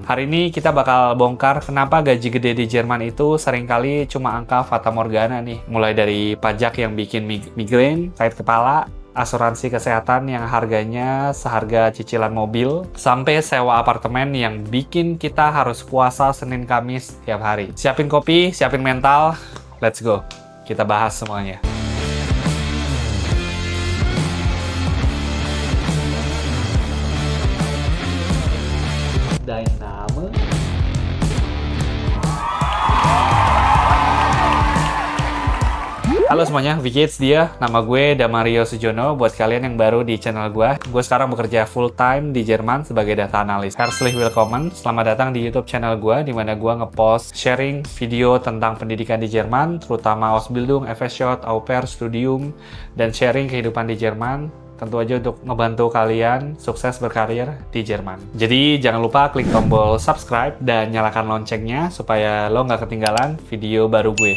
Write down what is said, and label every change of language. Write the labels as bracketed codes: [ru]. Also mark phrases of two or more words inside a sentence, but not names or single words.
[id] Hari ini kita bakal bongkar kenapa gaji gede di Jerman itu seringkali cuma angka fata morgana nih. Mulai dari pajak yang bikin migrain, sakit kepala, asuransi kesehatan yang harganya seharga cicilan mobil, sampai sewa apartemen yang bikin kita harus puasa Senin Kamis tiap hari. Siapin kopi, siapin mental, [en] let's go. [id] Kita bahas semuanya. Dynamo. Halo semuanya, Vikids dia. Nama gue Damario Sujono. Buat kalian yang baru di channel gue sekarang bekerja [en] full time [id] di Jerman sebagai data analis. [de] Herzlich willkommen, [id] selamat datang di YouTube channel gue, di mana gue ngepost [en] sharing video [id] tentang pendidikan di Jerman, terutama [de] Ausbildung, FSJ, Au Pair, Studium, [id] dan sharing kehidupan di Jerman. Tentu aja untuk ngebantu kalian sukses berkarir di Jerman. Jadi jangan lupa klik tombol subscribe dan nyalakan loncengnya supaya lo nggak ketinggalan video baru gue.